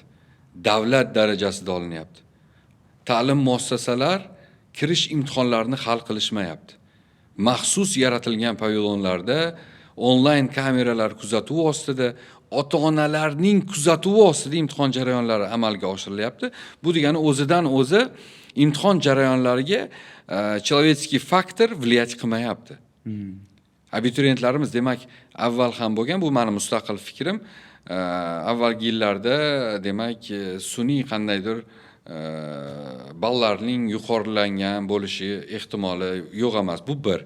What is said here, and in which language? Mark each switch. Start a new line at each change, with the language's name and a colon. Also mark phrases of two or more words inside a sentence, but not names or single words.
Uzbek: Davlat darajasida olinyapti. Ta'lim muassasalar kirish imtihonlarini hal qilishmayapti. Maxsus yaratilgan pavilonlarda onlayn kameralar kuzatuvi ostida, ota-onalarning kuzatuvi ostida imtihon jarayonlari amalga oshirilyapti. Bu degani o'zidan o'zi imtihon jarayonlariga
Russian: человеческий faktor влиять
Uzbek: qilmayapti. Abituriyentlarimiz demak avval ham bo'lgan, bu meni mustaqil fikrim. Avvalgi yillarda demak sun'iy qandaydir ballarning yuqorilangan bo'lishi ehtimoli yo'q emas. Bu bir.